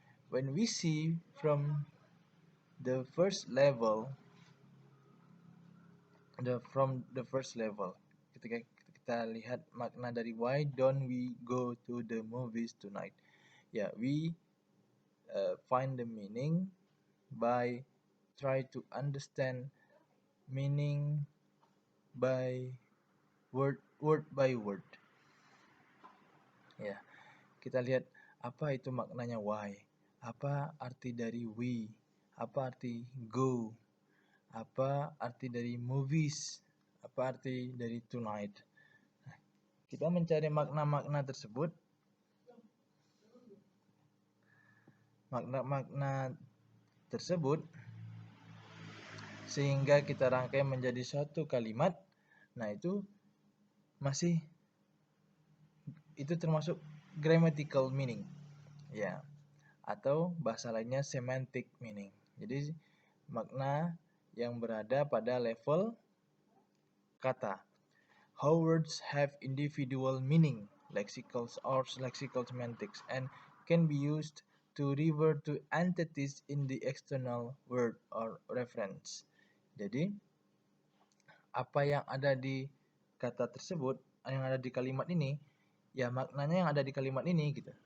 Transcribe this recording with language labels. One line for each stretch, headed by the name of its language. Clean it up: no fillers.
English: When we see from the first level,
Indonesian: ketika kita lihat makna dari
English: why don't we go to the movies tonight, we find the meaning by try to understand meaning by word by word.
Indonesian: Kita lihat apa itu maknanya why, apa arti dari we, apa arti go, apa arti dari movies, apa arti dari tonight. Kita mencari makna-makna tersebut, sehingga kita rangkai menjadi satu kalimat. Nah, itu termasuk grammatical meaning, atau bahasa lainnya semantic meaning. Jadi makna yang berada pada level kata.
English: how words have individual meaning, lexical or lexical semantics, and can be used to refer to entities in the external word or reference.
Indonesian: Jadi, apa yang ada di kata tersebut, yang ada di kalimat ini, ya maknanya yang ada di kalimat ini gitu.